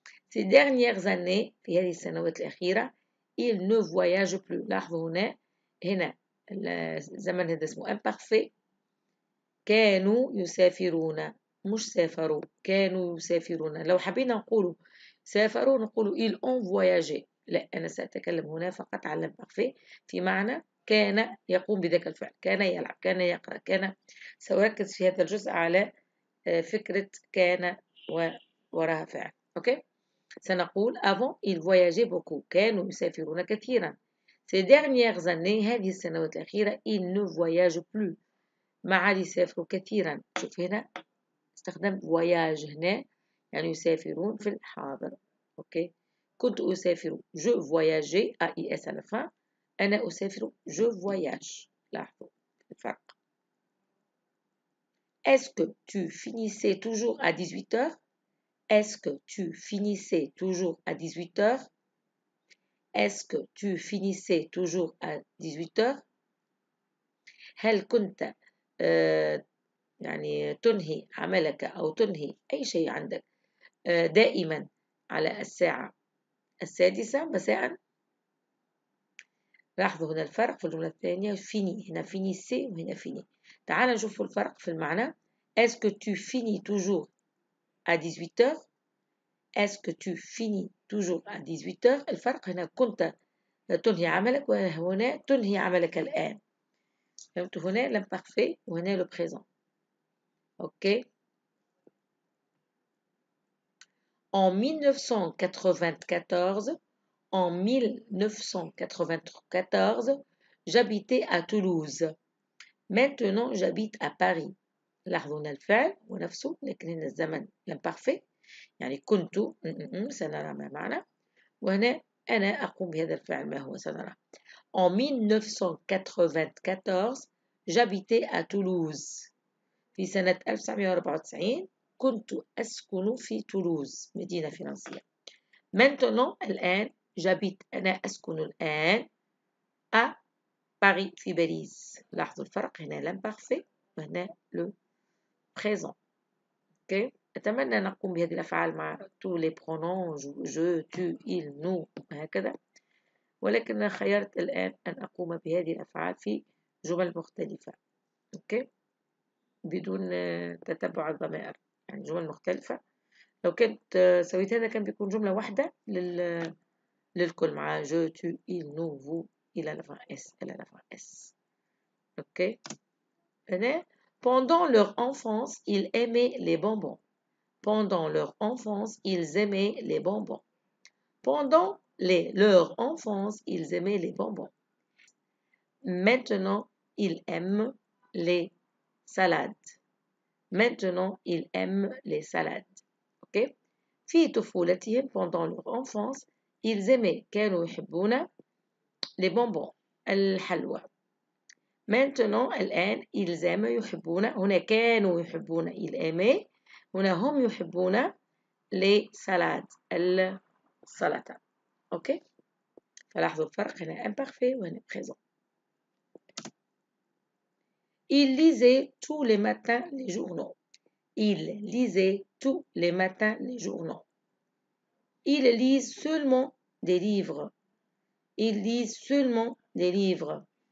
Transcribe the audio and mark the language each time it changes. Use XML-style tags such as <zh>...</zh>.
<fr>Ces dernières années</fr> <ar>في هذه السنوات الأخيرة</ar> <fr>il ne voyage plus.</fr> <ar>لاحظوا هنا الزمن هذا اسمه imparfait. كانوا يسافرون مش سافروا. كانوا يسافرون. لو حبينا نقولوا سافروا نقولوا</ar> <fr>ils ont voyagé.</fr> <ar>لا أنا سأتكلم هنا فقط على imparfait في معنى كان يقوم بذاك الفعل. كان يلعب. كان يقرأ. كان سأركز في هذا الجزء على فكرة كان وراها فعل. أوكي. سنقول</ar> <fr>avant il voyageait beaucoup.</fr> <ar>كانوا يسافرون كثيرا.</ar> <fr>Ces dernières années</fr> <ar>هذه السنوات الأخيرة</ar> <fr>il ne voyage plus.</fr> <ar>ما عاد يسافروا كثيرا. شوف هنا استخدم voyage هنا يعني يسافرون في الحاضر. أوكي. كنت أسافر</ar> <fr>je voyageais AIS à la fin.</fr> <ar>أنا أسافر</ar> <fr>je voyage.</fr> <ar>لاحظوا الفرق.</ar> <fr>Est-ce que tu finissais toujours à 18h? Est-ce que tu finissais toujours à 18h? Est-ce que tu finissais toujours à 18h?</fr> <ar>هل كنت يعني تنهي عملك أو تنهي أي شيء عندك دائما على الساعة 6 مساء؟ لاحظوا هنا الفرق في الجملة الثانية فيني. هنا فيني سي وهنا فيني. تعال نشوف الفرق في المعنى.</ar> <fr>Est-ce que tu finis toujours à 18h? Est-ce que tu finis toujours à 18h?</fr> <ar>الفرق هنا كنت تنهي عملك وهنا تنهي عملك الآن. فهمت هنا l'imparfait وهنا le présent. Ok.</ar> <fr>En 1994, j'habitais à Toulouse. Maintenant, j'habite à Paris.</fr> <ar>لاحظوا هنا الفعل ونفسه لكن هنا الزمن l'imparfait يعني كنت سنرى ما معنى وهنا أنا أقوم بهذا الفعل ما هو سنرى.</ar> <fr>En 1994 j'habitais à Toulouse.</fr> <ar>في سنة 1994 كنت أسكن في تولوز مدينة فرنسية.</ar> <fr>Maintenant</fr> <ar>الآن</ar> <fr>j'habite</fr> <ar>أنا أسكن الآن</ar> <fr>à Paris</fr> <ar>في باريس. لاحظوا الفرق هنا l'imparfait وهنا le présent. Okay. أتمنى أن نقوم بهذه الأفعال مع</ar> <fr>tous les pronoms je, tu, il, nous</fr> <ar>هكذا. ولكن خيرت الآن أن أقوم بهذه الأفعال في جمل مختلفة. أوكي. بدون تتبع الضمائر يعني جمل مختلفة لو كنت سويت هذا كان بيكون جملة واحدة للكل مع</ar> <fr>je, tu, il, nous, vous, il à la fin S, elle à la fin S. Ok? Pendant leur enfance, ils aimaient les bonbons. Pendant leur enfance, ils aimaient les bonbons. Pendant leur enfance, ils aimaient les bonbons. Maintenant, ils aiment les salades. Maintenant, ils aiment les salades. Ok?</fr> <ar>في طفولتهم</ar> <fr>pendant leur enfance, ils aimaient</fr> <ar>كانوا يحبون</ar> <fr>les bonbons</fr> <ar>الحلوى.</ar> <fr>Maintenant</fr> <ar>الآن</ar> <fr>ils aiment</fr> <ar>يحبون هنا كانوا يحبون</ar> <fr>ils aimaient</fr> <ar>هنا هم يحبون</ar> <fr>les salades</fr> <ar>السلطة. أوكي؟ فلاحظوا الفرق هنا imparfait وهنا présent.</ar> <fr>Il lisait tous les matins les journaux. Il lisait tous les matins les journaux. Ils lisent seulement des livres. Ils lisent seulement des livres.</fr>